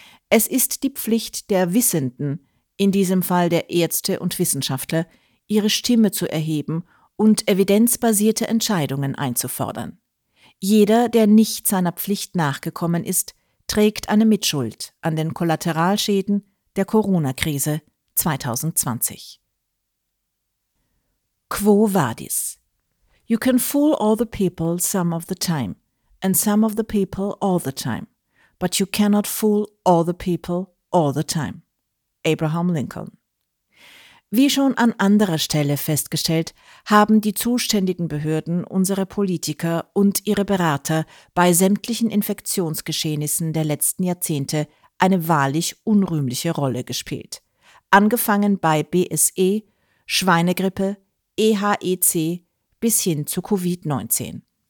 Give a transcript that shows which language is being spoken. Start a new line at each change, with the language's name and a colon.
German: Es ist die Pflicht der Wissenden, in diesem Fall der Ärzte und Wissenschaftler, ihre Stimme zu erheben und evidenzbasierte Entscheidungen einzufordern. Jeder, der nicht seiner Pflicht nachgekommen ist, trägt eine Mitschuld an den Kollateralschäden der Corona-Krise 2020.
Latin: Quo vadis?
English: You can fool all the people some of the time, and some of the people all the time, but you cannot fool all the people all the time. Abraham Lincoln.
German: Wie schon an anderer Stelle festgestellt, haben die zuständigen Behörden unsere Politiker und ihre Berater bei sämtlichen Infektionsgeschehnissen der letzten Jahrzehnte eine wahrlich unrühmliche Rolle gespielt. Angefangen bei BSE, Schweinegrippe, EHEC bis hin zu Covid-19.